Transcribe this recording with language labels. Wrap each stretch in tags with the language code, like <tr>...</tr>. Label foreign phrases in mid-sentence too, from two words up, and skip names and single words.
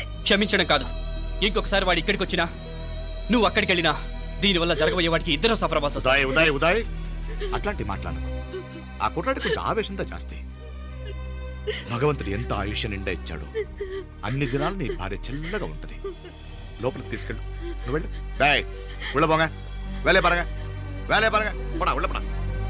<te>క్షమించడం కాదు, ఇంకొకసారి వాడు ఇక్కడికి వచ్చినా నువ్వు అక్కడికి వెళ్ళినా దీనివల్ల జరగబోయే వాడికి ఇద్దరు సఫర్ అవ్వాల్సి వస్తుంది. ఉదయ్ ఉదయ్ ఉదయ్ అట్లాంటి మాట్లాడకు. ఆ కుట్రాడి కొంచెం ఆవేశంతో జాస్తి. భగవంతుడు ఎంత ఆయుష్య నిండా ఇచ్చాడు. అన్ని దినాలు నీ భార్య చల్లగా ఉంటది. లోపలికి తీసుకెళ్ళు. నువ్వు వెళ్ళు.</te> <ta>உள்ள போங்க. வேலையை பாருங்க, வேலையை பாருங்க. போடா உள்ள போடா.</ta>